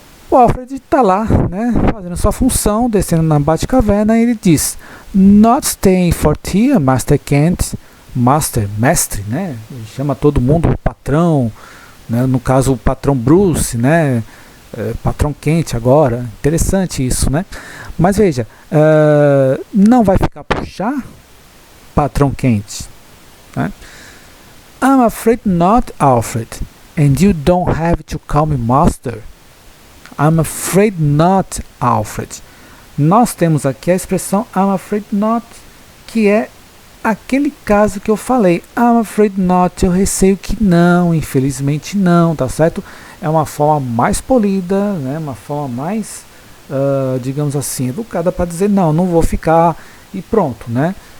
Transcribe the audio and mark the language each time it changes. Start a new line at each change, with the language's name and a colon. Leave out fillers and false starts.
Portuguese: O Alfred está lá, né, fazendo sua função, descendo na Batcaverna, e ele diz:
English: Not staying for tea, Master Kent,
Portuguese: mestre, né? Ele chama todo mundo o patrão, né? No caso o patrão Bruce, né? Patrão Kent agora, interessante isso, né? Mas veja, não vai ficar por chá, patrão Kent, né?
English: I'm afraid not, Alfred, and you don't have to call me master. I'm afraid not, Alfred.
Portuguese: Nós temos aqui a expressão I'm afraid not, que é aquele caso que eu falei. I'm afraid not, eu receio que não, infelizmente não, tá certo? É uma forma mais polida, né? Uma forma mais, digamos assim, educada para dizer não vou ficar e pronto, né?